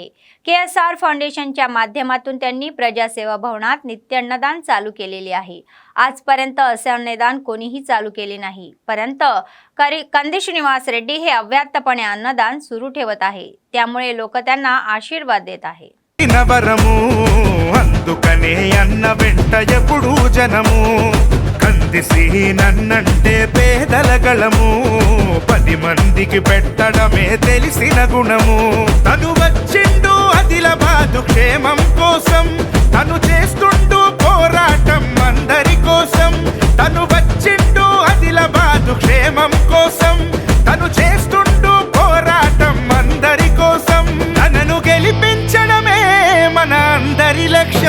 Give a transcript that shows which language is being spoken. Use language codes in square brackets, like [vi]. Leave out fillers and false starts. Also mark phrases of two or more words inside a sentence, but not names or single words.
[mr] KSR फाउंडेशनच्या माध्यमातून त्यांनी प्रजासेवा भवनात नित्य अन्नदान चालू केलेले आहे. आजपर्यंत असे अन्नदान कोणीही चालू केले नाही, परंतु कंदी श्रीनिवास रेड्डी हे अव्याहतपणे अन्नदान सुरू ठेवत आहे. त्यामुळे लोक त्यांना आशीर्वाद देत आहे. [te] అందుకనే అన్న వెంట ఎప్పుడు జనము కందిసి నన్నంటే పేదల గళము 10 మందికి పెట్టడమే తెలిసిన గుణము తను వచ్చిండు ఆదిలాబాదు క్షేమం కోసం తను చేస్తుండు పోరాటం అందరి కోసం తను వచ్చిండు ఆదిలాబాదు క్షేమం కోసం తను చేస్తుండు పోరాటం అందరి కోసం తనను గెలిపించడమే మన అందరి లక్ష్యం.